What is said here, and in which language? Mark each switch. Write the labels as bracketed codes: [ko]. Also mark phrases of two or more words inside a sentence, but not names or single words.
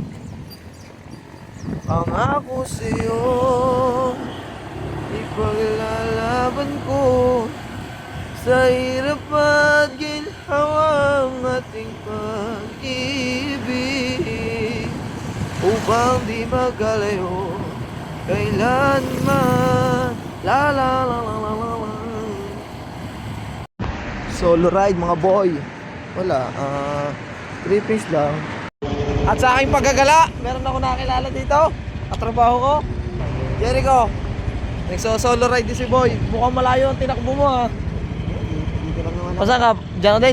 [tl] Pangako sa'yo, ipaglalaban ko sa hirap at ginhawang ating pag-ibig, upang di magalayo kailanman. La la la la la la. [en] Solo ride mga boy. [tl] Wala, 3 piece lang. At sa aking paggagala, meron ako nakilala dito. Katrabaho ko, Jericho. [en] Nagso-solo ride [tl] din si boy. Mukhang malayo ang tinakbo mo ha. Pasa ka, dyan ka din.